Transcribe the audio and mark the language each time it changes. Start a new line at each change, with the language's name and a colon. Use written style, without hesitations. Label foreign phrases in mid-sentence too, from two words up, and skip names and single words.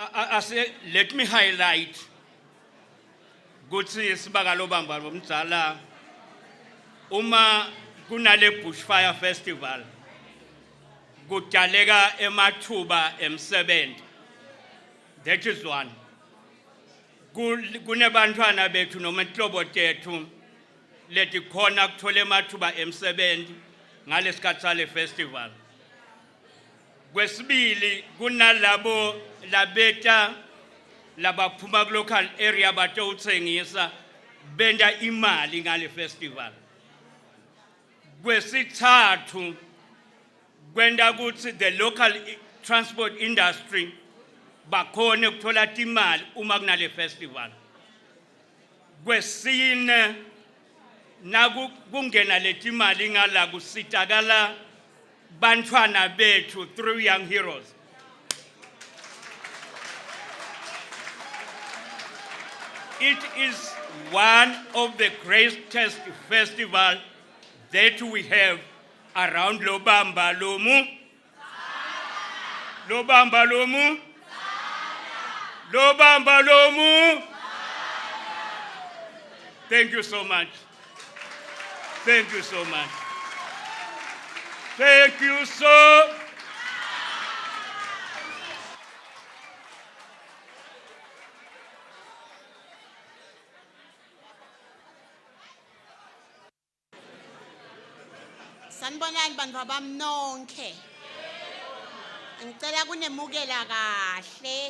English: let me highlight
Swati: ukuthi sibaka lobamba bomdzala uma kunale Bushfire Festival kudaleka emathuba emsebenzi.
English: That is one.
Swati: Kunebantwana bethu noma inhlobo tethu leti khona kuthola emathuba emsebenzi ngalesikhathi sale festival. Kwesibili kunalabo labeta labaphuma ku
English: local area
Swati: batowuthengisa benda imali ngale festival. Kwesithathu kwenda ukuthi
English: the local transport industry
Swati: bakhone ukuthola imali uma kunale festival. Kwesine kungena leti imali ngala kusitakala bantwana bethu
English: through young heroes. It is one of the greatest festivals that we have around Lobamba Lomu. Lobamba Lomu. Lobamba Lomu. Thank you so much. Thank you so much. Thank you so.
Swati: Sanibonani bandla bamnonke. Ngicela kunemukela kahle.